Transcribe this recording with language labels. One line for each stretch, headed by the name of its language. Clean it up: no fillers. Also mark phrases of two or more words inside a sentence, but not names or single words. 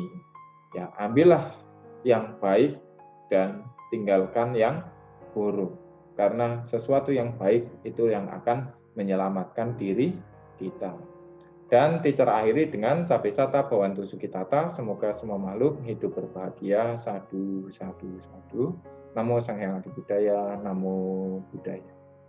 Indonesian: Ya, ambillah yang baik dan tinggalkan yang buruk. Karena sesuatu yang baik itu yang akan menyelamatkan diri kita. Dan teacher akhiri dengan
Pali: Sabesata Bhawantu Sukitata.
Indonesian: Semoga semua makhluk hidup berbahagia.
Pali: Sadu, sadu, sadu. Namo Sang Hyang Adi Budaya. Namo Buddhaya.